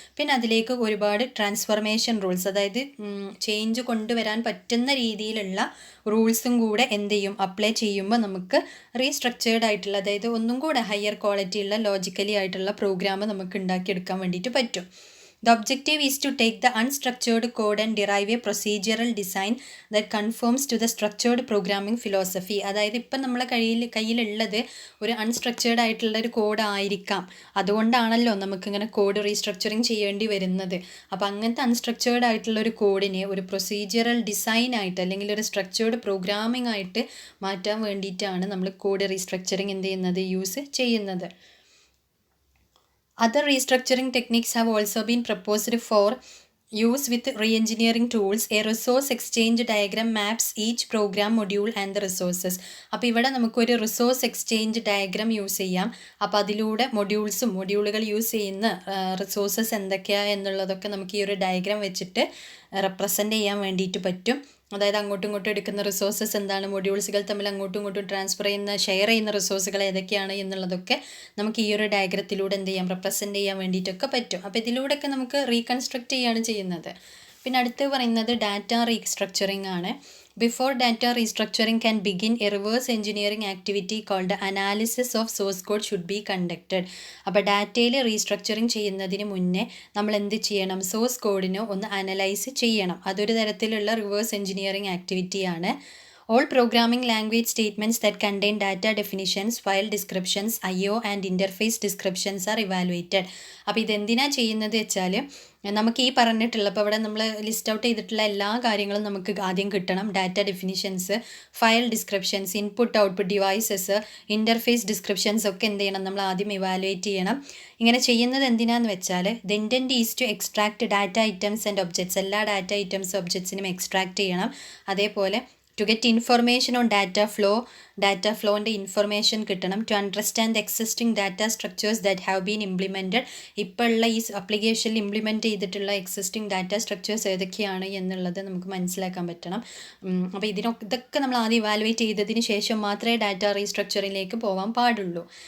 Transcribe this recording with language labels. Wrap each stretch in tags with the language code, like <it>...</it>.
<ml>പിന്നെ അതിലേക്ക് ഒരുപാട് ട്രാൻസ്ഫോർമേഷൻ റൂൾസ്, അതായത് ചേഞ്ച് കൊണ്ടുവരാൻ പറ്റുന്ന രീതിയിലുള്ള റൂൾസും കൂടെ എന്ത് ചെയ്യും, അപ്ലൈ ചെയ്യുമ്പോൾ നമുക്ക് റീസ്ട്രക്ചേർഡ് ആയിട്ടുള്ള, അതായത് ഒന്നും കൂടെ ഹയർ ക്വാളിറ്റി ഉള്ള ലോജിക്കലി ആയിട്ടുള്ള പ്രോഗ്രാം നമുക്ക് ഉണ്ടാക്കിയെടുക്കാൻ വേണ്ടിയിട്ട് പറ്റും.</ml> <en>The objective is to take the unstructured code and derive a procedural design that conforms to the structured programming philosophy.</en> <ml>അതായത് ഇപ്പം നമ്മളെ കയ്യിലുള്ളത് ഒരു അൺസ്ട്രക്ചേർഡ് ആയിട്ടുള്ള ഒരു കോഡ് ആയിരിക്കാം. അതുകൊണ്ടാണല്ലോ നമുക്കിങ്ങനെ കോഡ് റീസ്ട്രക്ചറിങ് ചെയ്യേണ്ടി വരുന്നത്. അപ്പോൾ അങ്ങനത്തെ അൺസ്ട്രക്ചേർഡ് ആയിട്ടുള്ള ഒരു കോഡിനെ ഒരു പ്രൊസീജിയറൽ ഡിസൈൻ ആയിട്ട് അല്ലെങ്കിൽ ഒരു സ്ട്രക്ചേർഡ് പ്രോഗ്രാമിംഗ് ആയിട്ട് മാറ്റാൻ വേണ്ടിയിട്ടാണ് നമ്മൾ കോഡ് റീസ്ട്രക്ചറിങ് എന്ത് ചെയ്യുന്നത്, യൂസ് ചെയ്യുന്നത്.</ml> <en>Other restructuring techniques have also been proposed for use with re-engineering tools, a resource exchange diagram maps each program module and the resources.</en> <ml>അപ്പോൾ ഇവിടെ നമുക്കൊരു റിസോഴ്സ് എക്സ്ചേഞ്ച് ഡയഗ്രാം യൂസ് ചെയ്യാം. അപ്പോൾ അതിലൂടെ മൊഡ്യൂളുകൾ യൂസ് ചെയ്യുന്ന റിസോഴ്സസ് എന്തൊക്കെയാണ് എന്നുള്ളതൊക്കെ നമുക്ക് ഈ ഒരു ഡയഗ്രാം വെച്ചിട്ട് റെപ്രസെൻ്റ് ചെയ്യാൻ വേണ്ടിയിട്ട് പറ്റും. അതായത് അങ്ങോട്ടും ഇങ്ങോട്ടും എടുക്കുന്ന റിസോഴ്സസ് എന്താണ്, മൊഡ്യൂൾസുകൾ തമ്മിൽ അങ്ങോട്ടും ഇങ്ങോട്ടും ഷെയർ ചെയ്യുന്ന റിസോഴ്സുകൾ ഏതൊക്കെയാണ് എന്നുള്ളതൊക്കെ നമുക്ക് ഈ ഒരു ഡയഗ്രത്തിലൂടെ എന്ത് ചെയ്യാം, റെപ്രസെൻ്റ് ചെയ്യാൻ വേണ്ടിയിട്ടൊക്കെ പറ്റും. അപ്പോൾ ഇതിലൂടെയൊക്കെ നമുക്ക് റീകൺസ്ട്രക്റ്റ് ചെയ്യുകയാണ് ചെയ്യുന്നത്. പിന്നെ അടുത്ത് പറയുന്നത് ഡാറ്റ റീസ്ട്രക്ചറിങ് ആണ്.</ml> <en>Before data restructuring can begin a reverse engineering activity called analysis of source code should be conducted.</en> <ml>അപ്പോൾ ഡാറ്റയിൽ റീസ്ട്രക്ചറിങ് ചെയ്യുന്നതിന് മുന്നേ നമ്മൾ എന്ത് ചെയ്യണം, സോഴ്സ് കോഡിനെ ഒന്ന് അനലൈസ് ചെയ്യണം. അതൊരു തരത്തിലുള്ള reverse engineering ആക്ടിവിറ്റിയാണ്.</ml> <en>All programming language statements that contain data definitions, file descriptions, IO and interface descriptions are evaluated.</en> <ml>അപ്പോൾ ഇതെന്തിനാണ് ചെയ്യുന്നത് വെച്ചാൽ നമുക്ക് ഈ പറഞ്ഞിട്ടുള്ള, ഇപ്പോൾ ഇവിടെ നമ്മൾ ലിസ്റ്റ് ഔട്ട് ചെയ്തിട്ടുള്ള എല്ലാ കാര്യങ്ങളും നമുക്ക് ആദ്യം കിട്ടണം. Data definitions, file descriptions, input output devices, interface descriptions ഒക്കെ എന്ത് ചെയ്യണം, നമ്മൾ ആദ്യം ഇവാലുവേറ്റ് ചെയ്യണം. ഇങ്ങനെ ചെയ്യുന്നത് എന്തിനാന്ന് വെച്ചാൽ</ml> <en>The intent is to extract data items and objects.</en> <ml>എല്ലാ ഡാറ്റ ഐറ്റംസ് ഒബ്ജക്ട്സിനും എക്സ്ട്രാക്ട് ചെയ്യണം. അതേപോലെ</ml> <en>to get information on data</en> <ml>ഫ്ലോൻ്റെ information കിട്ടണം.</ml> <en>To understand existing data structures that have been implemented.</en> <ml>ഇപ്പോൾ ഉള്ള ഈ അപ്ലിക്കേഷനിൽ ഇംപ്ലിമെൻറ്റ് ചെയ്തിട്ടുള്ള എക്സിസ്റ്റിംഗ് ഡാറ്റ സ്ട്രക്ചേഴ്സ് ഏതൊക്കെയാണ് എന്നുള്ളത് നമുക്ക് മനസ്സിലാക്കാൻ പറ്റണം. അപ്പോൾ ഇതൊക്കെ നമ്മൾ ആദ്യം ഇവാലുവേറ്റ് ചെയ്തതിന് ശേഷം മാത്രമേ ഡാറ്റ റീസ്ട്രക്ചറിലേക്ക് പോകാൻ പാടുള്ളൂ.</ml>